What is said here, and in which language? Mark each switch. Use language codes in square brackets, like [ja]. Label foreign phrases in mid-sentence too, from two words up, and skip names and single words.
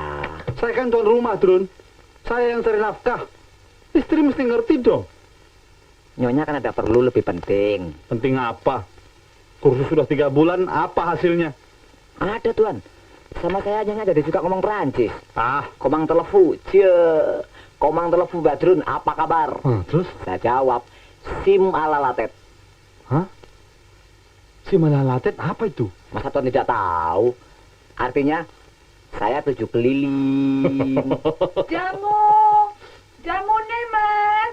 [id] Saya kan tuan rumah, Drun. Saya yang cari nafkah. Istri mesti ngerti dong. Nyonya kan ada perlu lebih penting. Penting apa? Kursus sudah 3 bulan, apa hasilnya? Ada, Tuan. Sama saya Nyonya jadi suka ngomong Perancis. Ah, Komang telefu, cie. Komang telefu Badrun, apa kabar? terus? Saya jawab, sim ala latet. Hah? Si malalatet apa itu? Masa Tuan tidak tahu? Artinya, saya 7 keliling. Jamu. Jamu nih, Mas.